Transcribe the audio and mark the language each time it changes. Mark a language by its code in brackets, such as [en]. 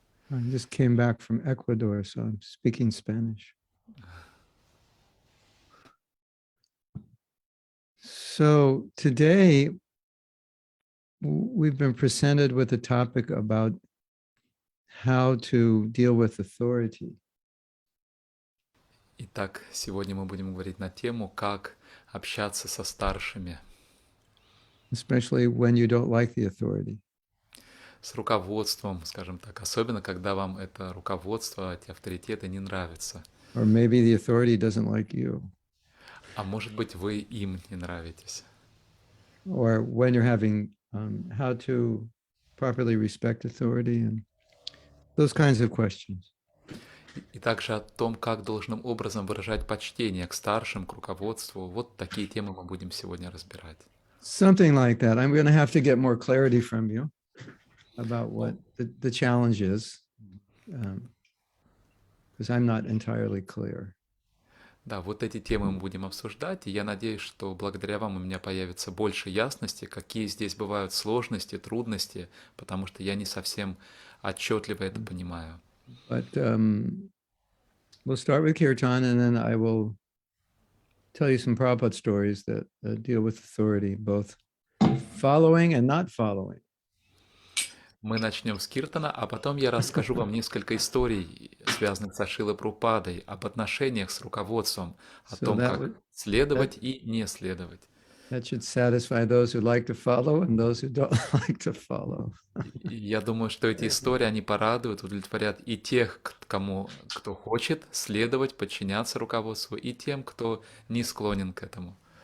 [en] I just came back from Ecuador, so I'm speaking Spanish. So today, we've been presented with a topic about how to deal with authority. [ru] Итак, сегодня мы будем говорить на тему, как общаться со старшими, [en] Especially when you don't like the authority. [ru] с руководством, скажем так, особенно когда вам это руководство, эти авторитеты не нравятся. [en] Or maybe the authority doesn't like you. [ru] А может быть, вы им не нравитесь. [en] Or when you're having how to properly respect authority and those kinds of questions. [ru] И также о том, как должным образом выражать почтение к старшим, к руководству. Вот такие темы мы будем сегодня разбирать. [en] Something like that. I'm going to have to get more clarity from you about what the challenge is, because I'm not entirely clear. [ru] Да, вот эти темы мы будем обсуждать, и я надеюсь, что благодаря вам у меня появится больше ясности, какие здесь бывают сложности, трудности, потому что я не совсем отчетливо это понимаю. [en] But we'll start with Kirtan, and then I will tell you some Prabhupada stories that deal with authority, both following and not following. [ru] Мы начнем с Киртана, а потом я расскажу вам несколько историй, связанных со Шилой Прабхупадой, об отношениях с руководством, о [en] So [ru] том, как следовать и не следовать. [en] That should satisfy those who like to follow and those who don't like to follow. [ru] И я думаю, что эти истории, они порадуют, удовлетворят и тех, кто хочет следовать, подчиняться руководству, и тем, кто не склонен к этому.